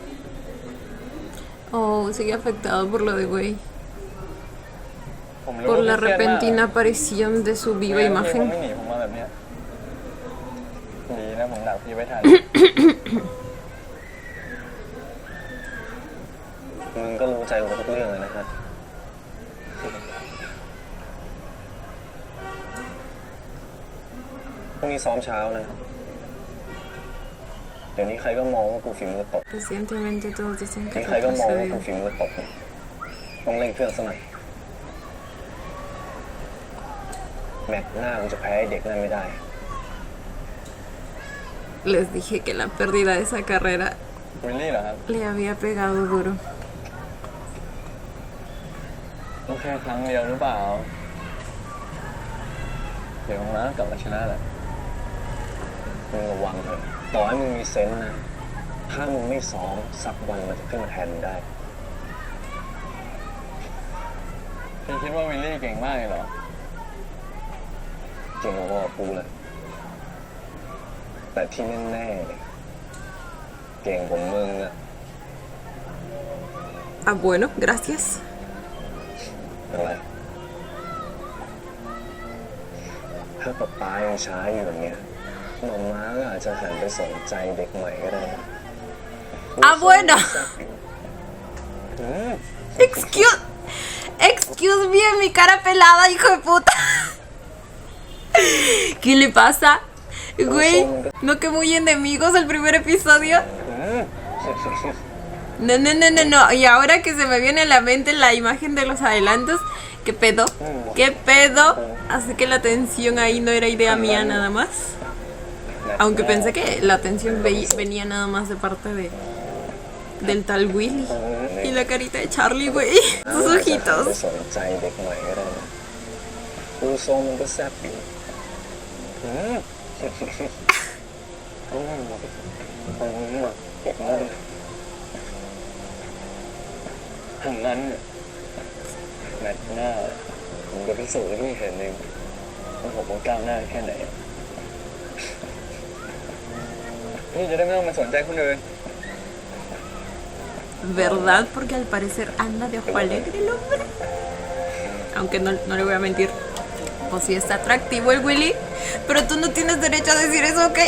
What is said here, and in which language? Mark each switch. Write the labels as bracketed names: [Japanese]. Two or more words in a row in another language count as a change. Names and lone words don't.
[Spanish] Oh, sigue afectado por lo de güey. [Thai] ผมรู้ [Spanish] Por [Thai] ว่า [Spanish] la [Thai] พี่เครียดมาก [Spanish] repentina aparición de su [Thai] ไม่ [Spanish] viva [Thai] งั้นพี่คง [Spanish] imagen. [Thai] ไม่หนีผมมาแบบเนี้ยดีนะผมดักพี่ไว้ทัน มึงก็รู้ใจกูทุกเรื่องเลยนะครับพรุ่งนี้ซ้อมเช้านะ เดี๋ยวนี้ใครก็มองว่ากูฝีมือตก [Spanish] Recientemente todos dicen que [Thai] ใครก็มองว่ากู [Spanish] retrocedió. [Thai] ฝีมือตกต้องเร่งเครื่องสักหน่อยแมตช์หน้ากูจะแพ้ไอ้เด็กนั่นไม่ได้ [Spanish] Les dije que la pérdida de esa carrera [Thai] วิลลี่เหรอครับ [Spanish] le había pegado duro. [Thai] ต้องแค่ครั้งเดียวหรือเปล่า เดี๋ยวมาก็กลับมาชนะแหละมึงระวังเถอะต่อให้มึงมีเซนส์นะ ถ้ามึงไม่ซ้อมสักวันมันจะขึ้นมาแทนมึงได้พี่คิดว่าวิลลี่เก่งมากเลยเหรอเก่งกว่ากูเลยแต่ที่แน่ๆเนี่ยเก่งกว่ามึงอะ [Spanish] Ah, bueno, gracias. [Thai] อะไรถ้าป๊าป๊ายังช้าอยู่อย่างเงี้ยหมอม้าก็อาจจะหันไปสนใจเด็กใหม่ก็ได้นะ [Spanish] Ah, bueno. อืม [English] Excuse me, [Spanish] mi cara pelada, hijo de puta. ¿Qué le pasa? Güey, ¿no que muy enemigos el primer episodio? อืม No. Y ahora que se me viene a la mente la imagen de los adelantos, ¿qué pedo? ¿Qué pedo? Así que la tensión ahí no era idea mía nada más. Aunque pensé que la tensión venía nada más de parte del tal Willy. Y la carita de Charlie, güey. Sus [Thai] ไป [Spanish] ojitos. [Thai] สนใจเด็กใหม่ก็ได้นะดูทรงมันก็แซ่บอยู่อืมอืมเก็บมาเลยทางนั้นเนี่ยแมตช์หน้าผมจะพิสูจน์ให้พี่เห็นเองว่าผมก้าวหน้าแค่ไหนพี่จะได้ไม่ต้องมาสนใจคนอื่น [Spanish] ¿Verdad? Porque al parecer anda de ojo alegre el hombre. Aunque no le voy a mentir. Pues sí está atractivo el Willy. Pero tú no tienes derecho a decir eso, ¿ok?